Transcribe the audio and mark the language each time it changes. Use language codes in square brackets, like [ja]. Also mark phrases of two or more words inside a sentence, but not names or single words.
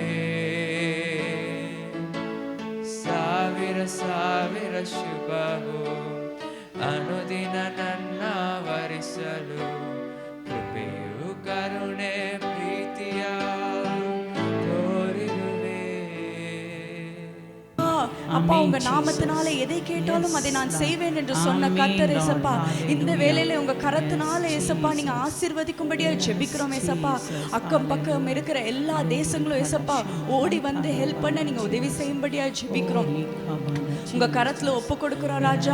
[kn] ಸಾವಿರ ಸಾವಿರ ಶುಭವು ಅನುದಿನ ನನ್ನ ವರಿಸಲು ಕೃಪೆಯು ಕರುಣೆ ಪ್ರೀತಿಯ ತೋರಿರುವೆ. [ta] அப்பா உங்க நாமத்தினால எதை கேட்டாலும் அதை நான் செய்வேன் என்று சொன்ன கர்த்தர் ஏசப்பா, இந்த வேளையில உங்க கரத்தினால ஏசப்பா நீங்க ஆசீர்வதிக்கும்படியா ஜெபிக்கிறோம் ஏசப்பா. அக்கம் பக்கம் இருக்கிற எல்லா தேசங்களும் ஏசப்பா ஓடி வந்து ஹெல்ப் பண்ண நீங்க உதவி செய்யும்படியா ஜெபிக்கிறோம். உங்க கரத்துல ஒப்பு கொடுக்கிறோம் ராஜா.